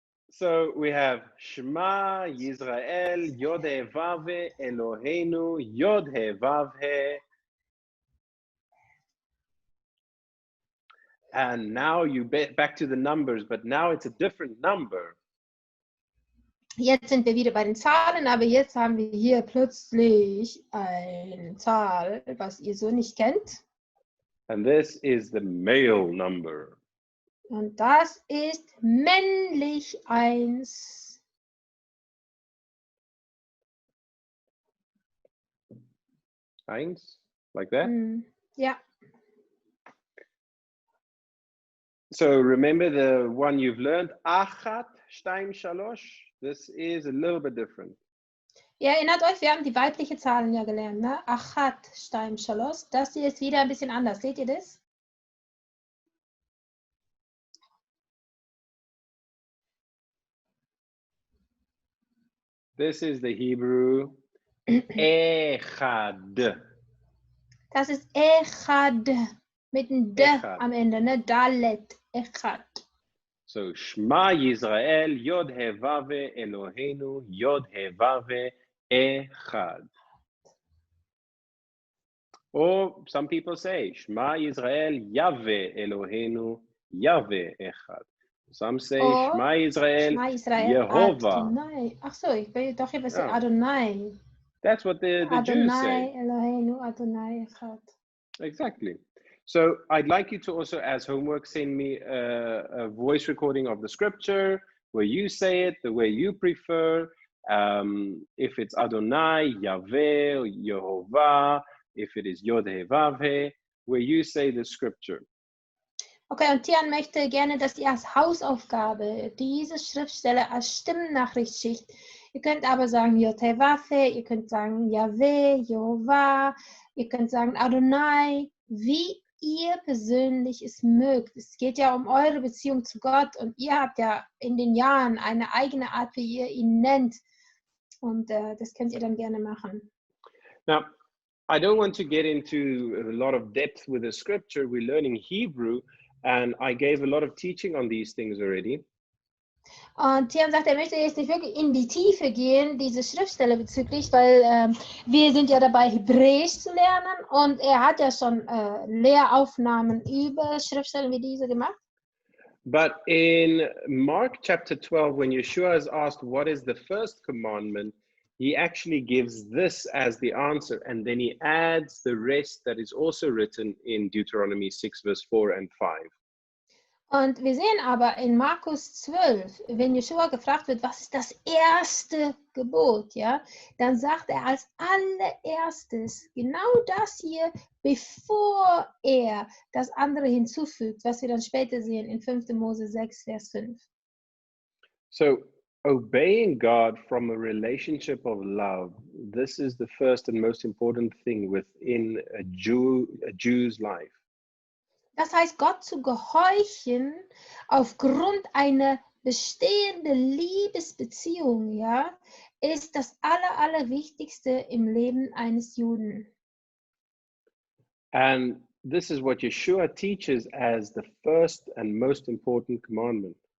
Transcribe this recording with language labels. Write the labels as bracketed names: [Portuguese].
[English] So we have [Hebrew] Shema Yisrael Yod He Vav He Eloheinu Yod He Vav He. [English] And now you back to the numbers, but now it's a different number. [German] Jetzt sind wir wieder bei den Zahlen, aber jetzt haben wir hier plötzlich eine Zahl, was ihr so nicht kennt. [English] And this is the male number. [German] Und das ist männlich 1. [English] Eins, like that? [German] Ja. [English] So remember the one you've learned, [Hebrew] Achat, Shtaim, Shalosh. [English] This is a little bit different. [German] Ihr erinnert euch, wir haben die weibliche Zahlen ja gelernt, ne? [Hebrew] Achat, Shtaim, Shalosh. [German] Das hier ist wieder ein bisschen anders. Seht ihr das? [English] This is the Hebrew Echad. [German] Das ist Echad mit einem D am Ende, ne? Dalet, Echad. [Hebrew] So Shema Yisrael Yod He Vav He Eloheinu Yod He Vav He Echad. [English] Or some people say [Hebrew] Shema Yisrael Yahweh Eloheinu Yahweh Echad. [English] Some say [Hebrew] Shema Yisrael Yehovah. [German] Adonai. Ach so, ich will doch hier was Adonai. [English] That's what the Jews say. [Hebrew] Adonai Eloheinu Adonai Echad. [English] Exactly. So I'd like you to also, as homework, send me a voice recording of the scripture where you say it the way you prefer. If it's Adonai, Yahweh, or Yehovah, if it is Yod He Vav He, where you say the scripture. [German] Okay, und Tiaan möchte gerne, dass ihr als Hausaufgabe diese Schriftstelle als Stimmennachricht schickt. Ihr könnt aber sagen Yod He Vav He, ihr könnt sagen Yahweh, Jehovah, ihr könnt sagen Adonai, wie ihr persönlich es mögt. Es geht ja um eure Beziehung zu Gott und ihr habt ja in den Jahren eine eigene Art, wie ihr ihn nennt. Und das könnt ihr dann gerne machen. [English] Now, I don't want to get into a lot of depth with the scripture. We're learning Hebrew, and I gave a lot of teaching on these things already. [German] Und Tiaan sagt, er möchte jetzt nicht wirklich in die Tiefe gehen, diese Schriftstelle bezüglich, weil wir sind ja dabei, Hebräisch zu lernen und er hat ja schon Lehraufnahmen über Schriftstellen wie diese gemacht. [English] But in Mark chapter 12, when Jeschua is asked what is the first commandment, he actually gives this as the answer, and then he adds the rest that is also written in Deuteronomy 6, verse 4 and 5. [German] Und wir sehen aber in Markus 12, wenn Jeschua gefragt wird, was ist das erste Gebot, ja, dann sagt er als allererstes genau das hier, bevor er das andere hinzufügt, was wir dann später sehen in 5. Mose 6, Vers 5. [English] So, obeying God from a relationship of love, this is the first and most important thing within a Jew's life. [German] Das heißt, Gott zu gehorchen aufgrund einer bestehenden Liebesbeziehung, ja, ist das Allerwichtigste im Leben eines Juden. [English] And this is what Jeschua teaches as the first and most important commandment.